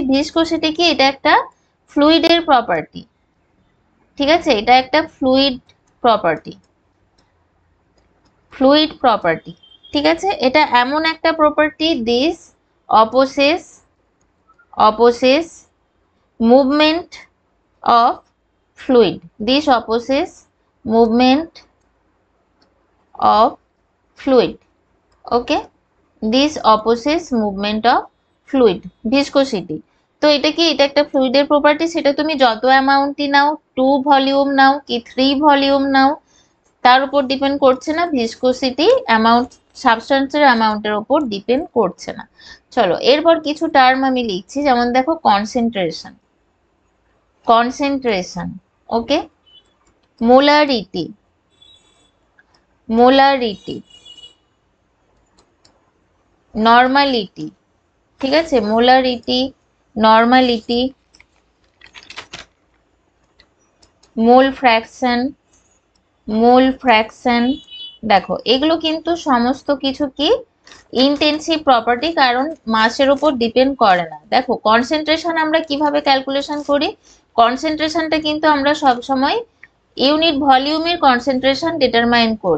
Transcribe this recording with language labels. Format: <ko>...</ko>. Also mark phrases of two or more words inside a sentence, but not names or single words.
<bn>ভিসকোসিটি কি, এটা একটা</bn> <en>fluid's property.</en> <bn>ঠিক আছে, এটা একটা</bn> <en>fluid property, fluid property.</en> <bn>ঠিক আছে, এটা এমন একটা প্রপার্টি,</bn> <en>this opposes, opposes movement of fluid, this opposes movement of fluid, okay, this opposes movement of fluid, viscosity।</en> <bn>তো এটা কি, এটা একটা ফ্লুইডের প্রপার্টি, সেটা তুমি যত অ্যামাউন্টই নাও, 2 ভলিউম নাও কি 3 ভলিউম নাও, তার উপর ডিপেন্ড করছে না,</bn> <en>viscosity amount substance's amount's</en> <bn>উপর ডিপেন্ড করছে না। চলো এরপর কিছু টার্ম আমি লিখছি, যেমন দেখো কনসেন্ট্রেশন,</bn> <en>concentration, okay, molarity, molarity, normality।</en> <bn>ঠিক আছে,</bn> <en>molarity, normality, mole fraction, mole fraction।</en> <bn>দেখো এগুলো কিন্তু সমস্ত কিছু কি</bn> <en>intensive property,</en> <bn>কারণ মাসের উপর ডিপেন্ড করে না। দেখো কনসেন্ট্রেশন আমরা কিভাবে ক্যালকুলেশন করি, কনসেন্ট্রেশনটা কিন্তু আমরা সব সময়</bn> <en>unit volume's concentration determine</en> <bn>করি।</bn>